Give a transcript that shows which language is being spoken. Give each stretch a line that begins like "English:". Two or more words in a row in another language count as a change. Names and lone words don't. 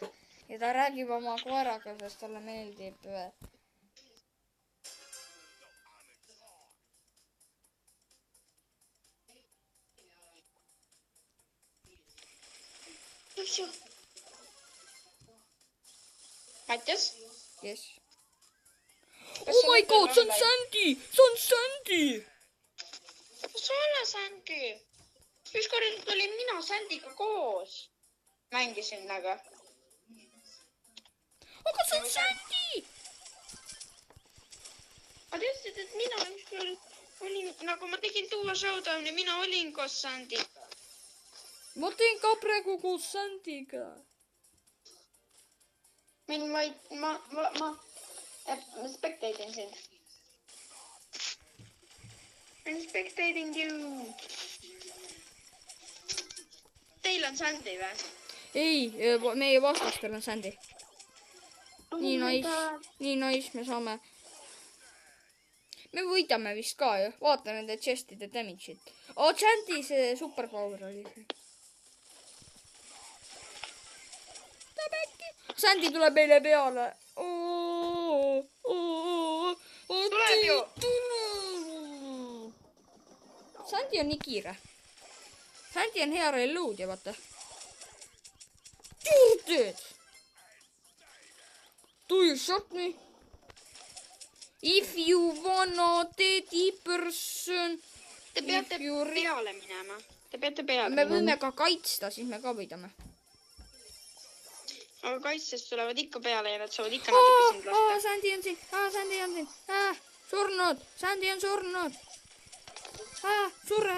Estonian: Ja ta räägib oma koeraga, sest talle meeldib. Mattias?
English: Yes. Oh my god,
Estonian: see on Sandy! See on Sandy! Kas ole Sandy? Ükskord olin mina Sandyga koos. Mängisin aga. Aga see on Sandy! Aga teadsid, et mina ükskord olin, nagu ma tegin tuua showdowni, mina olin koos Sandyga. Ma teen ka praegu koos Sandyga. Ma spectating sind.
English: I'm spectating you.
Estonian: Teil on Sandy või? Ei, meie vastastel on Sandy. Nii nice, me saame. Me võidame vist ka ju. Vaata nende chestide damage'it. Sandy see superpower oli. Sandy tuleb meile peale. Tuleb ju. Sandy on nii kiire. Sandy on hea reload ja vaata. Tööd.
English: Do you shot me? If you wanna daddy person.
Estonian: Te peate peale minema. Te peate peale Me võime ka kaitsta, siis me ka võidame. Aga kaitsest tulevad ikka peale ja nad saavad ikka natuke sind lasta. Sandy on siin. Sandy on siin. Surnud. Sandy on surnud. Surre.